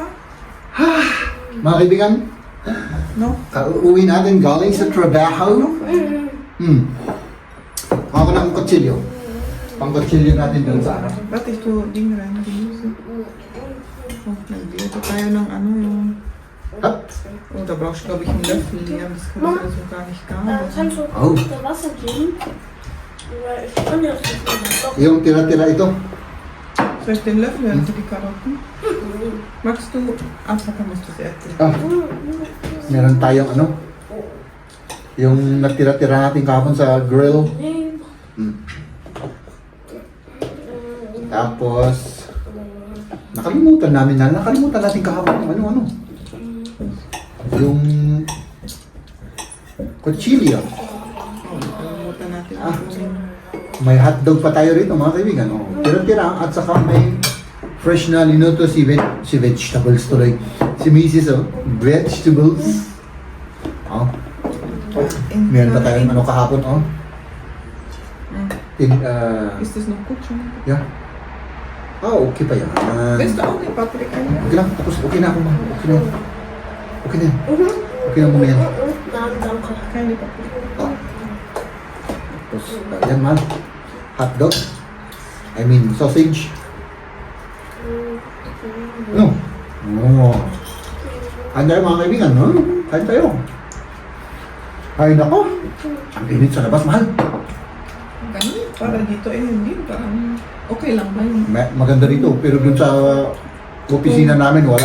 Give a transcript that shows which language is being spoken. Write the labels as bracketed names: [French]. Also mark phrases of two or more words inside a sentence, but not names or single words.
[Filipino] Mga kaibigan, No? kauuwi natin galing sa trabaho. Ako na ang kutsilyo. Pang kutsilyo natin doon sa ano. Ba't ito ding rin? Oh, nagdito tayo ng ano yung... Hop. [German] Oh, da brauchst du, glaube ich, einen Löffel. Ja, das kann ich also gar nicht gar nicht. Kannst du Oh. unter Wasser gehen? Weil ich kann ja nicht mehr. [Filipino] Yung tira-tira ito. [German] Soll ich den Löffel werden für die Karotten? Magst du? Ach, da musst du es erzählen. [Filipino] Ah, meron tayong ano. Yung natira-tira natin kahapon sa grill. Tapos, nakalimutan natin kahapon yung ano. Yung kutsilyo. Nakalimutan natin. May hotdog pa tayo rito mga kaibigan. Oh, tira-tira at saka may fresh na linuto si vegetables tuloy. Si Mrs. Oh, vegetables. Oh. Meron pa tayong ano kahapon oh. [German] Ist das noch gut schon? [English] Yeah. [Filipino] Ah, okay pa yan. [German] Willst du auch die Paprika hier? [Filipino] Okay lang, tapos okay na ako ma. Okay na. Okay na. Okay na mo yan. [German] Nein, danke. Keine Paprika. [Filipino] Oh. Tapos, yan man. Hotdog. [English] I mean, sausage. No. [Filipino] Oh. Kain tayo mga kaibigan, no? Kain tayo. Kain ako. Ang init sa labas, mahal. Ganun. Para dito eh, hindi. Parang okay lang ba yun? Maganda rito, pero dun sa opisina namin, wala.